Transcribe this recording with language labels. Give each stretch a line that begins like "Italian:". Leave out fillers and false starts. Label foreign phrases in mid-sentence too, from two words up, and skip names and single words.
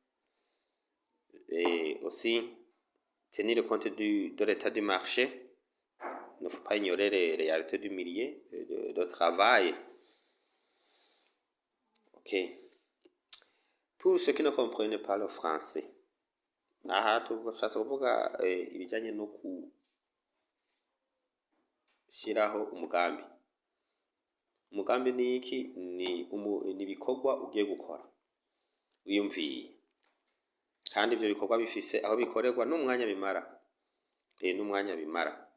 French: Et aussi tenir compte de l'état du marché. Il ne faut pas ignorer les réalités du milieu de travail. Ok. Pour ceux qui ne comprennent pas le français,
Rundi: aha turashaka kuvuga ibijyanye no gushyiraho umugambi. Umugambi ni iki? Ni ibikorwa ugiye gukora wiyumviye, kandi ibyo bikorwa bifise aho bikorerwa n'umwanya bimara.